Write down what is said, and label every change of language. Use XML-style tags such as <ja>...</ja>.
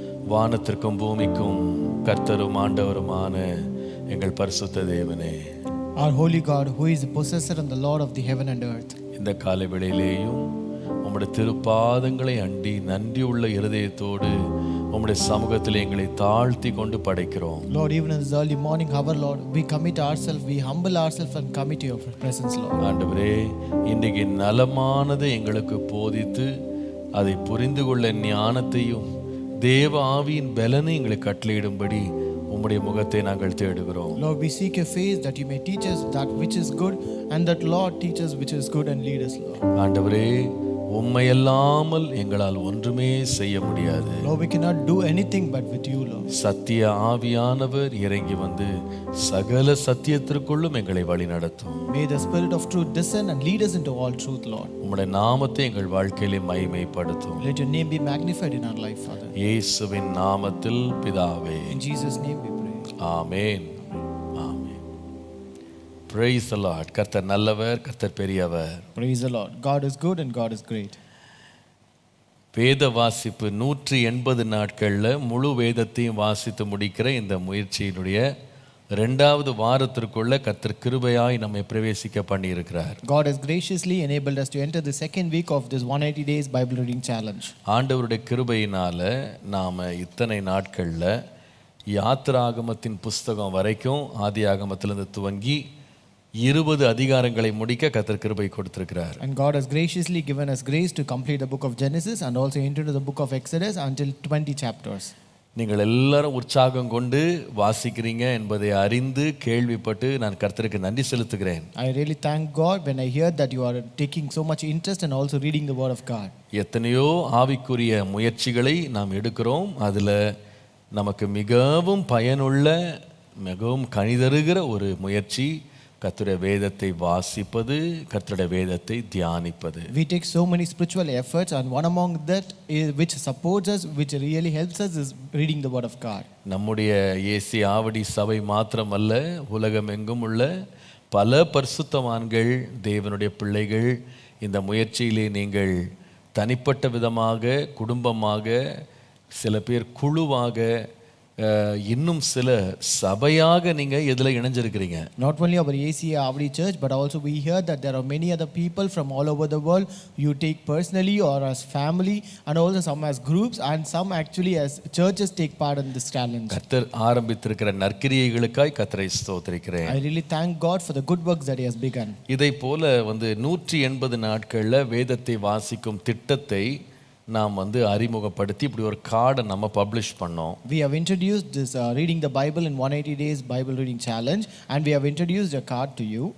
<ta>வானத்திற்கும் பூமிக்கும் கர்த்தரும் ஆண்டவருமான எங்கள் பரிசுத்த தேவனே,</ta> <en>Our holy God, who is the possessor and the Lord of the heaven and earth,</en> <ta>இந்த காலை வேளையிலேயும் உம்முடைய திருப்பாதங்களை அண்டி நன்றியுள்ள இருதயத்தோடு உம்முடைய சமூகத்தில் எங்களை தாழ்த்தி கொண்டு படைக்கிறோம்.</ta> <en>Lord, even in this early morning hour, Lord, we commit ourselves, we humble ourselves and commit to your presence, Lord.</en> <ta>ஆண்டவரே, இன்றைக்கு நலமானதை எங்களுக்கு போதித்து அதை புரிந்து கொள்ள ஞானத்தையும் தேவ ஆவியின் பலனை எங்களுக்கு கட்டளையிடும்படி உம்முடைய முகத்தை நாங்கள் தேடுகிறோம்.</ta> <en>Lord, we seek your face that you may teach us that which is good, and that Lord teach us which is good and lead us, Lord.</en> <ta>ஆண்டவரே, உம்மை அல்லாமல் எங்களால் ஒன்றுமே செய்ய முடியாது.</ta> <en>Lord, we cannot do anything but with you, Lord.</en> <ta>சத்திய ஆவியானவர் இறங்கி வந்து சகல சத்தியத்திற்குள்ளும் எங்களை வழி நடத்தும்.</ta> <en>May the Spirit of truth descend and lead us into all truth, Lord.</en> <ta>உம்முடைய நாமத்தை எங்கள் வாழ்க்கையிலே மகிமைப்படுத்தும்.</ta> <en>Let your name be magnified in our life, Father.</en> <ta>இயேசுவின் நாமத்தில் பிதாவே,</ta> <en>In Jesus' name we pray. ஆமென். ஆமென். Praise the Lord.</en> <ta>கர்த்தர் நல்லவர், கர்த்தர் பெரியவர்.</ta> <en>Praise the Lord. God is good and God is great.</en> <ta>வேத வாசிப்பு 180 நாட்களில் முழு வேதத்தையும் வாசித்து முடிக்கிற இந்த முயற்சியினுடைய இரண்டாவது வாரத்திற்குள்ள கர்த்தர் கிருபையாய் நம்மை பிரவேசிக்க பண்ணி இருக்கிறார்.</ta> <en>God has graciously enabled us to enter the second week of this 180 days Bible reading challenge.</en> <ta>ஆண்டவருடைய கிருபையினால நாம இத்தனை நாட்கள்ல யாத்திராகமத்தின் புஸ்தகம் வரைக்கும் ஆதியாகமத்திலிருந்து துவங்கி 20 அதிகாரங்களை முடிக்க கர்த்தர் கிருபை கொடுத்திருக்கிறார்.</ta> <en>And God has graciously given us grace to complete the book of Genesis and also enter into the book of Exodus until 20 chapters.</en> <ta>நீங்கள் எல்லாரும் உற்சாகம் கொண்டு வாசிக்கிறீங்க என்பதை அறிந்து கேள்விப்பட்டு நான் கர்த்தருக்கு நன்றி செலுத்துகிறேன்.</ta> <en>I really thank God when I hear that you are taking so much interest and also reading the word of God.</en> <ta>எத்தனையோ ஆவிக்குரிய முயற்சிகளை நாம் எடுக்கிறோம். அதில் நமக்கு மிகவும் பயனுள்ள மிகவும் கனிதருகிற ஒரு முயற்சி கர்த்தருடைய வேதத்தை வாசிப்பது, கர்த்தருடைய வேதத்தை தியானிப்பது.</ta> <en>We take so many spiritual efforts and one among that is, which supports us, which really helps us, is reading the word of God.</en> <ta>நம்முடைய ஏசி ஆவடி சபை மாத்திரமல்ல, உலகம் எங்கும் உள்ள பல பரிசுத்தவான்கள் தேவனுடைய பிள்ளைகள் இந்த முயற்சியிலே நீங்கள் தனிப்பட்ட விதமாக, குடும்பமாக, சில பேர் குழுவாக, இன்னும் சில சபையாக நீங்க எதுல இணைஞ்சிருக்கிறீங்க.</ta> <en>Not only our ACA Avadi church, but also we hear that there are many other people from all over the world. You take personally or as family, and also some as groups, and some actually as churches take part in this challenge.</en> <ta>கர்த்தர் ஆரம்பித்திருக்கிற நற்கிரியைகளுக்காய் கர்த்தரை ஸ்தோத்திரிக்கிறேன்.</ta> <en>I really thank God for the good works that He has begun.</en> <ta>இதை போல 180 நாட்கள்ல வேதத்தை வாசிக்கும் திட்டத்தை நாம் அறிமுகப்படுத்தி இப்படி ஒரு கார்டை நம்ம பப்ளிஷ் பண்ணோம்.</ta> <en>We have introduced this reading the Bible in 180 days Bible reading challenge, and we have introduced a card to you.</en>